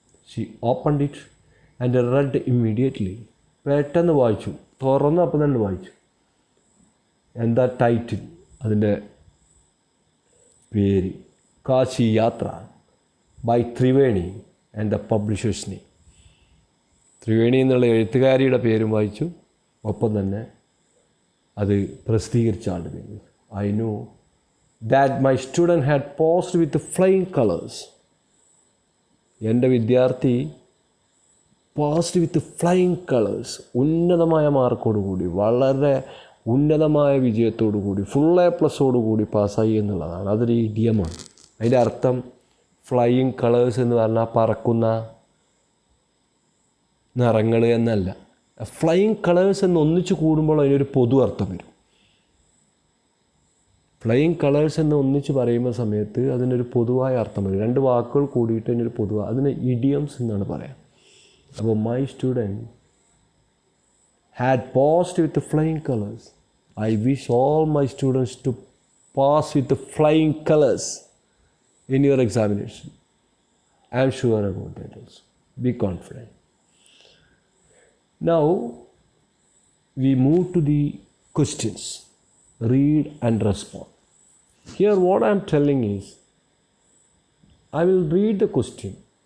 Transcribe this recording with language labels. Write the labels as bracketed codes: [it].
[en] She opened it and read immediately. [ml] പെട്ടെന്ന് വായിച്ചു, തുറന്ന് അപ്പം തന്നെ വായിച്ചു. എന്താ ടൈറ്റിൽ? അതിൻ്റെ പേര് [en] Kashi Yatra by Triveni and the publisher's name. [ml] Triveni എന്നുള്ള എഴുത്തുകാരിയുടെ പേരും വായിച്ചു, ഒപ്പം തന്നെ അത് പ്രസിദ്ധീകരിച്ച ആളുടെ പേര്. [en] I know that my student had posed with flying colors. [ml] എൻ്റെ വിദ്യാർത്ഥി [en] passed with flying colours, [ml] ഉന്നതമായ മാർക്കോടുകൂടി, വളരെ ഉന്നതമായ വിജയത്തോടു കൂടി, ഫുൾ A+ കൂടി പാസ്സായി എന്നുള്ളതാണ്. അതൊരു ഇഡിയമാണ്. അതിൻ്റെ അർത്ഥം ഫ്ലൈയിങ് കളേഴ്സ് എന്ന് പറഞ്ഞാൽ പറക്കുന്ന നിറങ്ങൾ എന്നല്ല. ഫ്ലൈയിങ് കളേഴ്സ് എന്ന് ഒന്നിച്ച് കൂടുമ്പോൾ അതിനൊരു പൊതു അർത്ഥം വരും. ഫ്ലൈയിങ് കളേഴ്സ് എന്ന് ഒന്നിച്ച് പറയുന്ന സമയത്ത് അതിനൊരു പൊതുവായ അർത്ഥം വരും. രണ്ട് വാക്കുകൾ കൂടിയിട്ട് അതിനൊരു പൊതുവായ, അതിന് ഇഡിയംസ് എന്നാണ് പറയാം. [en] അപ്പോൾ my student had passed with flying colours. I wish all my students to pass with flying colours in your examination. I am sure about that also. Be confident. Now, we move to the questions. Read and respond. Here what I am telling is, I will read the question.